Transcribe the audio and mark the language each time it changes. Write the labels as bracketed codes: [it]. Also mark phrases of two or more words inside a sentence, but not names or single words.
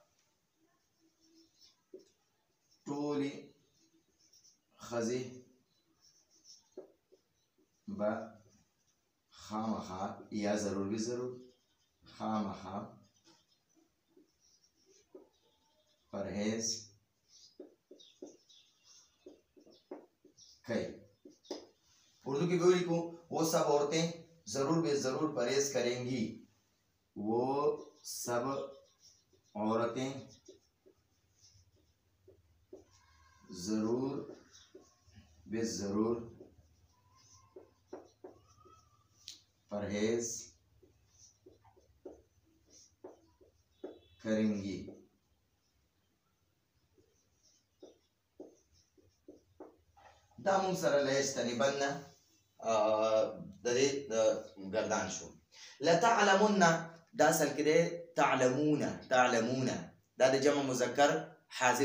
[ps] ټولې ښځې به خامخا یا ضرور به ضرور خامخا پرهیز کوي [ur] اردو کی بولی کو وہ سب عورتیں ضرور بہ ضرور پرہیز کریں گی وہ سب عورتیں ضرور بہ ضرور پرہیز کریں گی [ps] دا مونږ سره لیجتنبن د دې ګردان شو لتعلمن دا اصل کې دی تعلمون دا د جمع مذکر حاضر